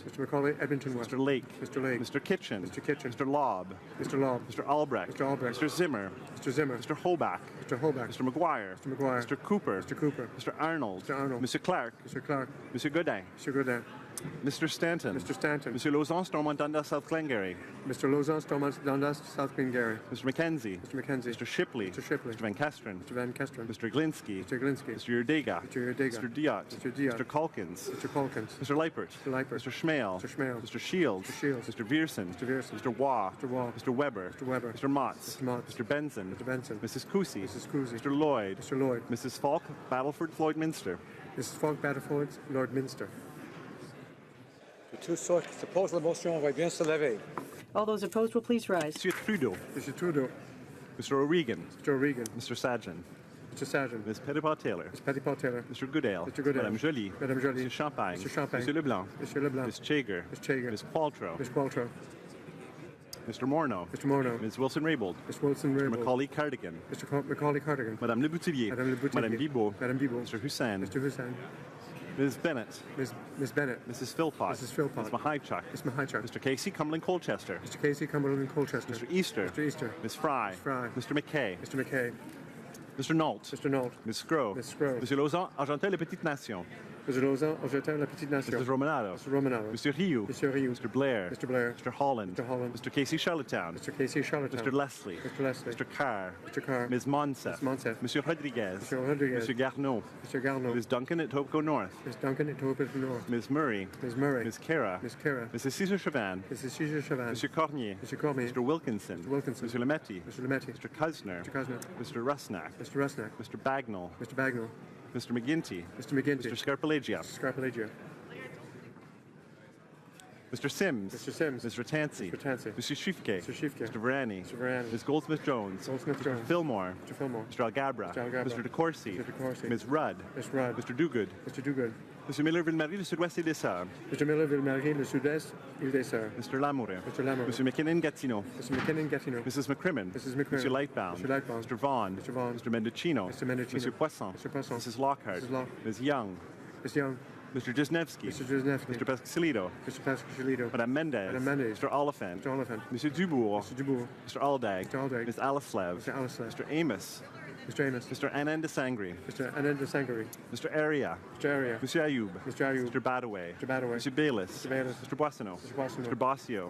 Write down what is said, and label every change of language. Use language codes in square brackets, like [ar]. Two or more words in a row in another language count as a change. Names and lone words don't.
[en] Mr. Macaulay, Edmonton West. Mr. Lake. Mr. Lake. Mr. Kitchen. Mr. Kitchen. Mr. Lobb. Mr. Lobb. Mr. Albrecht. Mr. Albrecht. Mr. Zimmer. Mr. Zimmer. Mr. Hoback. Mr. Hoback. Mr. McGuire. Mr. McGuire. Mr. Cooper. Mr. Cooper. Mr. Arnold. Mr. Arnold. Mr. Clark. Mr. Clark. Mr. Godin. Mr. Godin. Mr. Stanton. Mr. Stanton. Mr. Lausanne, Stormont, Dundas, South Glengarry. Mr. Lausanne, Stormont, Dundas, South Glengarry. Mr. Mackenzie. Mr. Mackenzie. Mr. Shipley. Mr. Shipley. Mr. Van Kesteren. Mr. Van Kesteren. Mr. Glinsky. Mr. Glinsky. Mr. Urdega. Mr. Urdega. Mr. Diot. Mr. Diot. Mr. Calkins. Mr. Calkins. Mr. Leipert. Mr. Leipert. Mr. Schmale. Mr. Schmale. Mr. Shields. Mr. Shields. Mr. Viersen. Mr. Viersen. Mr. Waugh. Mr. Waugh. Mr. Weber. Mr. Weber. Mr. Motz. Mr. Motz. Mr. Benson. Mr. Benson. Mrs. Cousy. Mrs. Cousy. Mr. Lloyd. Mr. Lloyd. Mrs. Falk, Battleford, Floyd Minster. Mrs. Falk, Battleford, Lord Minster. [fr] Tous ceux qui s'opposent à la motion vont bien se lever. [en] All those opposed will please rise. Monsieur Trudeau. Mr. Trudeau. Mr. O'Regan. Mr. O'Regan. Mr. Sajan. Mr. Sargent. Ms. Petitpas-Taylor. Ms. Petitpas-Taylor. Mr. Goodale. Mr. Goodale. Madame Joly. Madame Joly. Mr. Champagne. Mr. Champagne. Monsieur Leblanc. Mr. Leblanc. Ms. Chager. Ms. Chager. Ms. Qualtrough. Ms. Qualtrough. Mr. Morneau. Mr. Morneau. Ms. Wilson-Raybould. Ms. Wilson-Raybould. Mr. Macaulay Cardigan. Mr. Macaulay Cardigan. Madame Le Boutillier. Madame Le Boutillier. Madame Bibeau. Madame Bibeau. Mr. Hussain. Mr. Hussain. Ms. Bennett. Ms. Bennett. Mrs. Philpott. Mrs. Philpott. Ms. Mahichuk. Ms. Mahichuk. Mr. Casey Cumberland Colchester. Mr. Casey Cumberland Colchester. Mr. Easter. Mr. Easter. Ms. Fry. Ms. Fry. Mr. McKay. Mr. McKay. Mr. Nault. Mr. Nault. Ms. Scrow. Ms. Scrow. Monsieur Lausanne, Argentin, les Petites Nations. Mr. Lausanne, Argentin, La Petite Nation. Mrs. Romanado. Mr. Romanado. Monsieur Rioux. Mr. Rioux. Mr. Blair. Mr. Blair. Mr. Holland. Mr. Holland. Mr. Casey Charlottetown. Mr. Casey Charlottetown. Mr. Leslie. Mr. Leslie. Mr. Carr. Mr. Carr. Ms. Monsef. Ms. Monsef. Monsieur Rodriguez. Mr. Rodriguez. Monsieur Garneau. Mr. Garneau. Ms. Duncan at Topico North. Ms. Duncan at Topico North. Ms. Murray. Ms. Murray. Ms. Kara. Ms. Kara. Mrs. Cesar Chavan. Mrs. Cesar Chavan. Monsieur Cormier. Mr. Cormier. Mr. Wilkinson. Mr. Wilkinson. Monsieur Lemetti. Mr. Lemetti. Mr. Kusner. Mr. Kusner. Mr. Rusnak. Mr. Rusnak. Mr. Bagnall. Mr. Bagnall. Mr. McGinty. Mr. McGinty. Mr. Scarpelagia. Mr. Scarpelagia. Mr. Sims. Mr. Sims. Mr. Tansey. Mr. Tansey. Mr. Shifke. Mr. Shifke. Mr. Varani. Mr. Varani. Ms. Goldsmith-Jones. Goldsmith-Jones. Mr. Fillmore. Mr. Fillmore. Mr. Algabra. Mr. Algabra. Mr. DeCourcy. Mr. DeCourcy. Ms. Rudd. Ms. Rudd. Mr. Dogood. Mr. Dogood. Mr. Miller-Ville-Marie, le Sud-Ouest et les Sœurs. Mr. Miller-Ville-Marie, le Sud-Est, Île-des-Sœurs. Mr. Lamoureux. Mr. Lamoureux. Mr. McKinnon-Gatineau. Mr. McKinnon-Gatineau. Mrs. McCrimmon. Mrs. McCrimmon. Mr. Lightbound. Mr. Lightbound. Mr. Vaughan. Mr. Vaughan. Mr. Mendocino. Mr. Mendocino. Mr. Poisson. Mr. Poisson. Mrs. Lockhart. Mrs. Lockhart. Ms. Young. Ms. Young. Mr. Jesnevsky. Mr. Jesnevsky. Mr. Pascalito. Mr. Pascalito. Madame Mendez. Madame Mendez. Mr. Oliphant. Mr. Oliphant. Monsieur Dubourg. Mr. Dubourg. Mr. Aldag. Mr. Aldag. Ms. Alaslev. Mr. Alaslev. Mr. Amos. Mr. Amos. Mr. Anand Sangri. Mr. Anand Sangari. Mr. Aria. Mr. Aria. Monsieur Ayoub. Mr. Ayoub. Mr. Badaway. Mr. Badaway. Mr. Bayless. Mr. Bayless. Mr. Boissonneau. Mr. Boissonneau. Mr. Bossio.